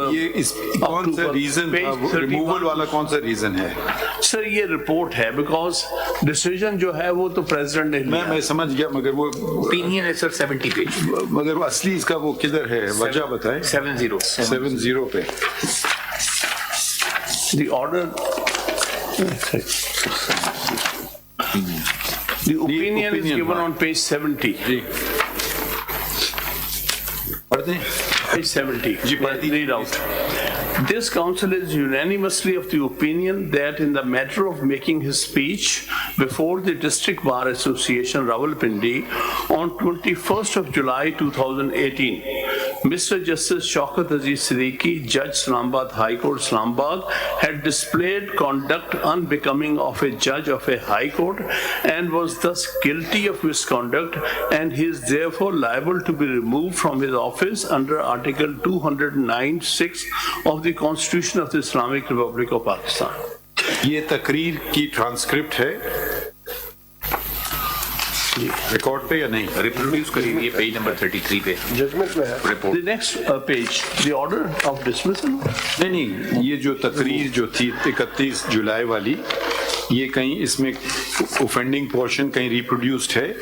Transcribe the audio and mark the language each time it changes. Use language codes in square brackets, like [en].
[ur] یہ کون سا ریزن ریموول والا کون سا ریزن ہے؟ سر یہ رپورٹ ہے بیکاز ڈیسیژن جو ہے وہ تو پریزیڈنٹ نے لیا. میں سمجھ گیا مگر وہ اوپینین ہے سر 70 پیج. مگر وہ اصلی اس کا وہ کدھر ہے؟ وجہ بتائیں. 70 پہ [en] The order the opinion is given on page 70. [ur] جی پڑھ دیں. [en] Page 70. [ur] جی پڑھ [en] Read out. This council is unanimously of the opinion that in the matter of making his speech before the District Bar Association Rawalpindi on 21st of July 2018, Mr. Justice Shaukat Aziz Siddiqui, Judge Islamabad High Court, Islamabad, had displayed conduct unbecoming of a judge of a high court and was thus guilty of misconduct, and he is therefore liable to be removed from his office under Article 209(6) of the Constitution of the Islamic Republic of Pakistan. [ur] یہ تقریر کی transcript ہے record پہ یا نہیں؟ Reproduce کریے page number 33 پہ judgment میں ہے. [en] The next page, the order of dismissal. [ur] نہیں یہ جو تقریر جو تھی 31 جولائی والی یہ کہیں اس میں اوفینڈنگ پورشن کہیں ریپروڈیوسڈ ہے؟